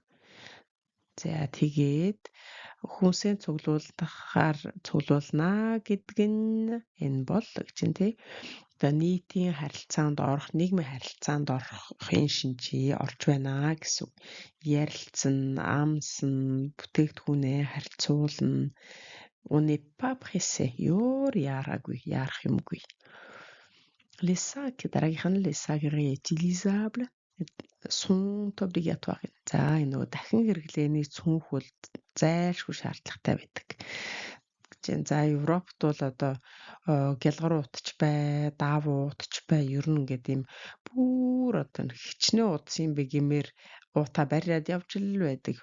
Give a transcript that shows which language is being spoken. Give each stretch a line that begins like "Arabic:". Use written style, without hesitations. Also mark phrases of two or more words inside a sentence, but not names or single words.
Mongolian: За тэгээд хүнсээ цуглуулнаа гэдэг нь энэ бол гэж юм тий. Одоо нийтийн харилцаанд орох, нийгмийн харилцаанд орохын шинжээ орж байна гэсэн үг. Ярилцсан, амсан, бүтээгдэхүүнээ харьцуулна.
French: On n'est pas pressé.
Mongolian: Яарах юмгүй.
French: Les sacs,
Mongolian: дараагийнх нь
French: les sacs réutilisables sont obligatoires.
Mongolian: За энэ нөгөө дахин хэрэглээний цүнх бол зайлшгүй шаардлагатай байдаг. За Европт бол одоо гялгар утч бай, даав утч бай, ер нь ингээд юм бүр одоо хичнээн удсан бэ гэмээр уута бариад явж л байдаг.